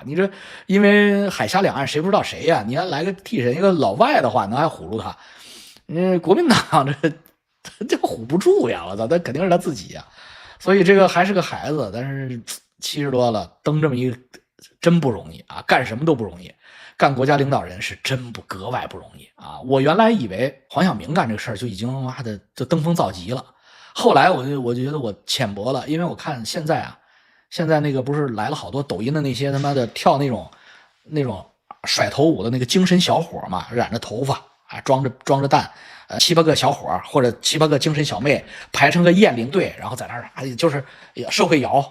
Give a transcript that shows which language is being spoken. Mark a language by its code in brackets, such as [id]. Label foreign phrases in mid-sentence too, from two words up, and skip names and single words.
[zh] 你這因為海峽兩岸誰不知道誰呀？你要來個替身，一個老外的話，能還唬住他？國民黨這唬不住呀！我操，那肯定是他自己呀。所以這個還是個孩子，但是70多了，登這麼一個。真不容易啊，幹什麼都不容易，幹國家領導人是真格外不容易啊！我原來以為黃曉明幹這個事兒就已經媽的就登峰造極了，後來我就覺得我淺薄了，因為我看現在那個不是來了好多抖音的那些他媽的跳那種甩頭舞的那個精神小伙嘛，染着頭髮啊，裝着蛋，7、8個小伙或者7、8個精神小妹排成個雁翎隊，然後在那兒就是社會搖。